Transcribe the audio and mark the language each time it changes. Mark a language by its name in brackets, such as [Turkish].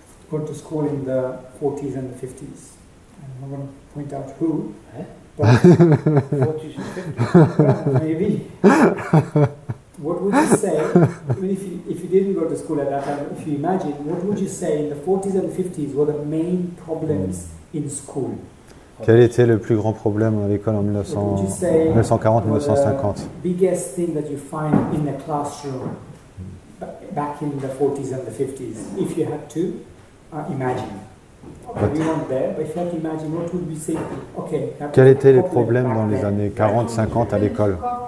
[English] Gone to school in the 40s and the 50s. And I'm going to point out who. But 40s and 50s? Maybe. What would you say, even if you didn't go to school at that time, if you imagine, what would you say in the 40s and the 50s were the main problems in school? [French] Quel était le plus grand problème à l'école en 1940-1950? [English] Biggest thing that you find in a classroom back in the 40s and the 50s, if you had to imagine. We weren't there, but if you had to imagine, what would we say? Okay. [French] Quels étaient les problèmes dans les années 40-50 à l'école?